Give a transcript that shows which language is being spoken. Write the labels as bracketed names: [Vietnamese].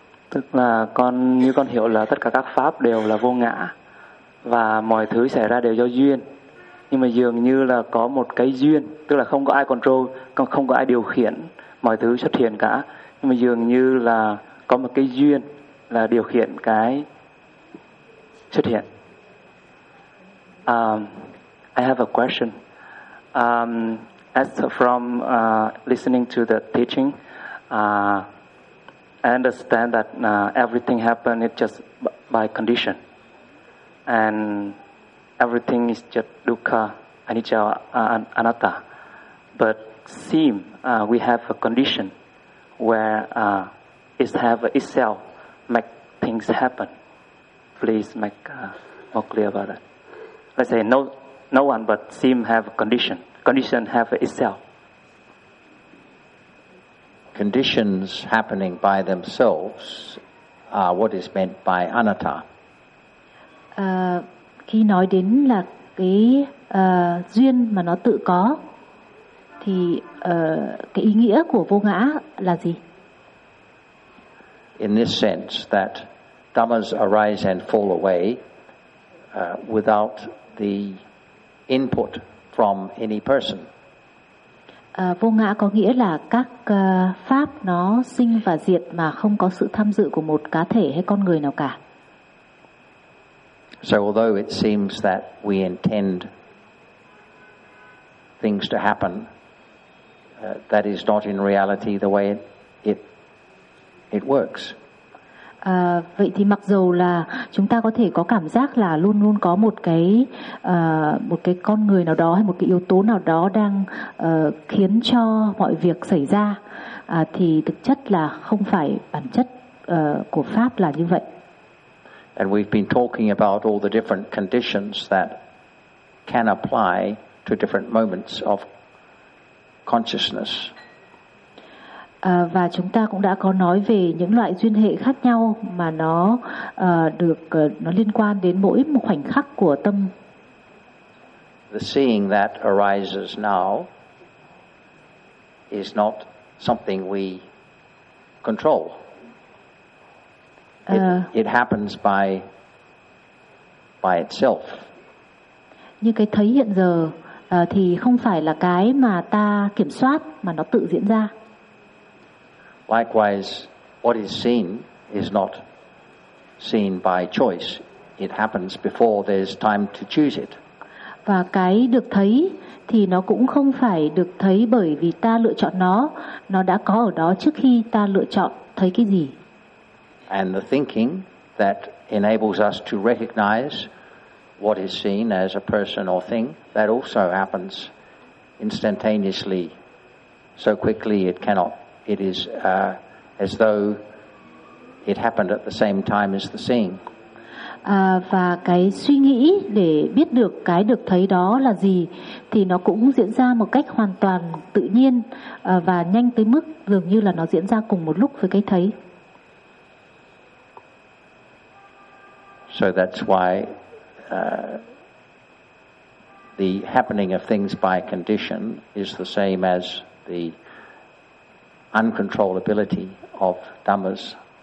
[Vietnamese] Tức là con, như con hiểu là tất cả các pháp đều là vô ngã và mọi thứ xảy ra đều do duyên, nhưng mà dường như là có một cái duyên, tức là không có ai control, không có ai điều khiển mọi thứ xuất hiện cả, nhưng mà dường như là có một cái duyên là điều khiển cái xuất hiện. [English] I have a question. As from listening to the teaching, I understand that everything happens, it's just by condition. And everything is just dukkha, anicca, anatta. But seem we have a condition where it have itself make things happen. Please make more clear about that. Let's say no one but seem have a condition. Condition have itself. Conditions happening by themselves are what is meant by anatta. [Vietnamese] Khi nói đến là cái duyên mà nó tự có thì cái ý nghĩa của vô ngã là gì? [English] In this sense that dhammas arise and fall away without the input from any person. [Vietnamese] Vô ngã có nghĩa là các pháp nó sinh và diệt mà không có sự tham dự của một cá thể hay con người nào cả. [English] So although it seems that we intend things to happen, that is not in reality the way it works. [Vietnamese] Vậy thì mặc dù là chúng ta có thể có cảm giác là luôn luôn có một cái con người nào đó hay một cái yếu tố nào đó đang khiến cho mọi việc xảy ra, thì thực chất là không phải bản chất của pháp là như vậy. [English] And we've been talking about all the different conditions that can apply to different moments of consciousness. [Vietnamese] Và chúng ta cũng đã có nói về những loại duyên hệ khác nhau mà nó nó liên quan đến mỗi một khoảnh khắc của tâm. [English] The seeing that arises now is not something we control. It happens by itself. [Vietnamese] Như cái thấy hiện giờ thì không phải là cái mà ta kiểm soát mà nó tự diễn ra. [English] Likewise, what is seen is not seen by choice. It happens before there's time to choose it. [Vietnamese] Và cái được thấy thì nó cũng không phải được thấy bởi vì ta lựa chọn nó. Nó đã có ở đó trước khi ta lựa chọn thấy cái gì. [English] And the thinking that enables us to recognize what is seen as a person or thing, that also happens instantaneously, so quickly it cannot, it is as though it happened at the same time as the seeing. [Vietnamese] Và cái suy nghĩ để biết được cái được thấy đó là gì thì nó cũng diễn ra một cách hoàn toàn tự nhiên và nhanh tới mức dường như là nó diễn ra cùng một lúc với cái thấy. [English] So that's why the happening of things by condition is the same as the uncontrollability of dhammas.